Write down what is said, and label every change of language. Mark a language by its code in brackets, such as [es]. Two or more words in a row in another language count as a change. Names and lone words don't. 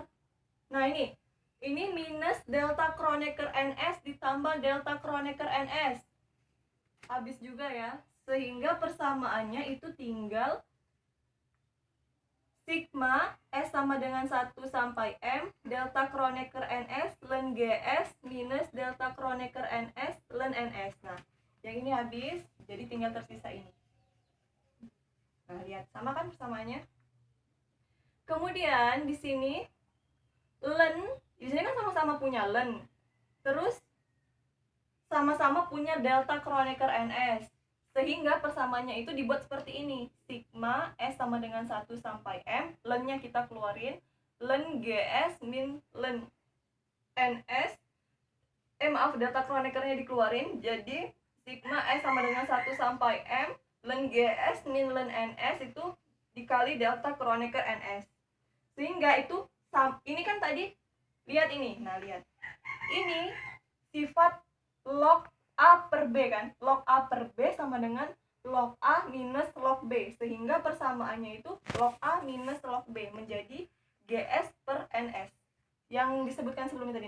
[id] Nah, ini minus delta Kronecker NS ditambah delta Kronecker NS. Habis juga ya. Sehingga persamaannya itu tinggal sigma S sama dengan 1 sampai M delta Kronecker NS ln GS minus delta Kronecker NS ln NS. Nah, yang ini habis, jadi tinggal tersisa ini. Nah, lihat, sama kan persamaannya? Kemudian di sini kan sama-sama punya ln. Terus sama-sama punya delta Kronecker NS. Sehingga persamaannya itu dibuat seperti ini. Sigma S sama dengan 1 sampai M. Ln-nya kita keluarin. Ln GS min ln NS. Maaf, delta Kronecker-nya dikeluarin. Jadi sigma S sama dengan 1 sampai M. Ln GS min ln NS itu dikali delta Kronecker NS. Sehingga itu, ini kan tadi, lihat ini. Nah, lihat. Ini sifat log A per B kan, log A per B sama dengan log A minus log B, sehingga persamaannya itu log A minus log B menjadi GS per NS yang disebutkan sebelumnya tadi.